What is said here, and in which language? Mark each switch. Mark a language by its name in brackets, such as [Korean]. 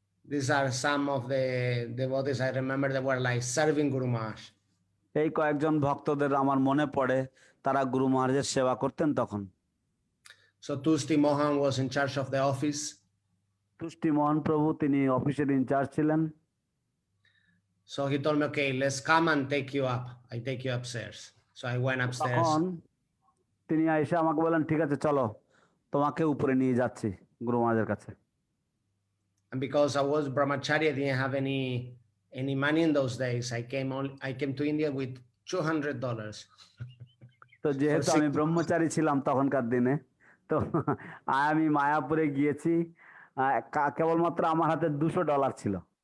[English] These are some of the devotees I remember that were like serving Guru Maharaj. [Bangla] এই কয়েকজন ভক্তদের আমার মনে পড়ে তারা গুরু মহারাজের সেবা করতেন তখন। [English] So Tusti Mohan was in charge of the office. [Bangla] তুষ্টি মোহন প্রভু তিনি অফিসের ইনচার্জ ছিলেন। [English] So he told me, okay, let's come and take you up. I take you upstairs. So I went upstairs. [Bangla] তখন তিনি এসে আমাকে বললেন, ঠিক আছে চলো, তোমাকে উপরে নিয়ে যাচ্ছি গুরু মহারাজের কাছে। [English] And because I was brahmachari, I didn't have any money in those days. I came to India with $200. [Bangla] তো যেহেতু আমি ব্রহ্মচারী ছিলাম তখনকার দিনে, তো আমি মায়াপুরে গিয়েছি, কেবলমাত্র আমার হাতে $200 ছিল।